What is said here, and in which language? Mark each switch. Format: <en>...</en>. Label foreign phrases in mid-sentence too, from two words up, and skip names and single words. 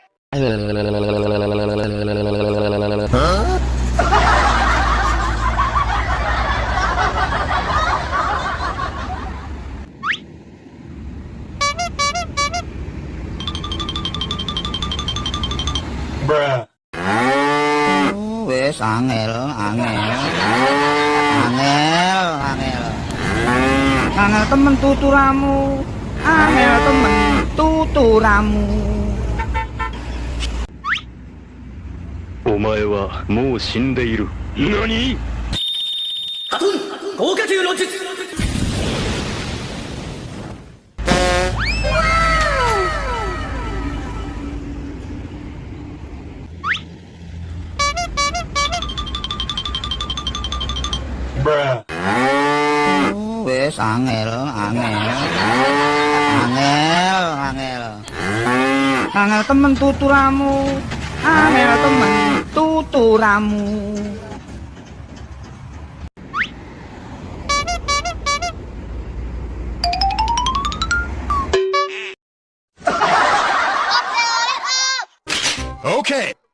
<en>Huh? Bruh.</en> <jv>Wes angel. Angel temen tuturamu. Angel temen tuturamu.</jv> <ja>お前はもう死んでいる。何？ハトン豪華級の術。</ja> <en>Bruh.</en> <jv>Wes angel. Angel temen tuturamu. Angel temen tuturamu.</jv> <en>Okay.</en>